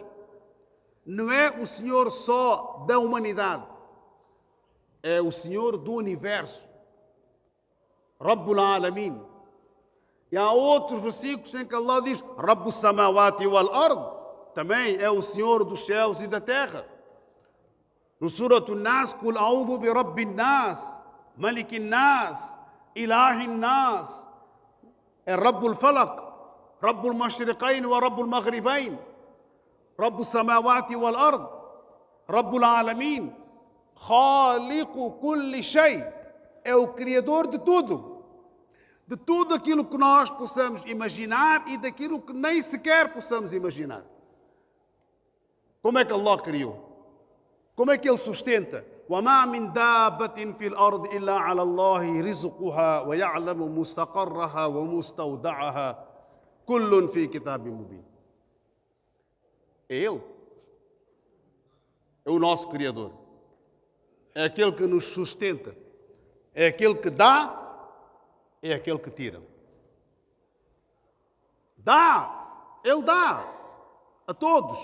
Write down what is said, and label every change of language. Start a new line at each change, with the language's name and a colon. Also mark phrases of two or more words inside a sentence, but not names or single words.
Portuguese: Não é o Senhor só da humanidade. É o Senhor do universo.
Arabic: رب العالمين.
Portuguese: E há outros versículos em que Allah diz
Arabic: رب السماوات والأرض,
Portuguese: também é o Senhor dos céus e da terra.
Arabic: No Surat An-Nas, قل أعوذ برب الناس، ملك الناس، إله الناس, é رب الفلق، رب المشرقين ورب المغربين، رب السماوات والأرض، رب العالمين، خالق كل شيء,
Portuguese: é o Criador de tudo. De tudo aquilo que nós possamos imaginar e daquilo que nem sequer possamos imaginar. Como é que Allah criou? Como é que Ele sustenta?
Arabic: وَمَا مِنْ دَابَّةٍ فِي الْأَرْضِ إِلَّا عَلَى اللَّهِ رِزْقُهَا وَيَعْلَمُ مُسْتَقَرَّهَا وَمُسْتَوْدَعَهَا كُلٌّ فِي كِتَابٍ مُبِينٍ.
Portuguese: É Ele. É o nosso Criador. É aquele que nos sustenta. É aquele que dá, é aquele que tira. Dá, Ele dá a todos.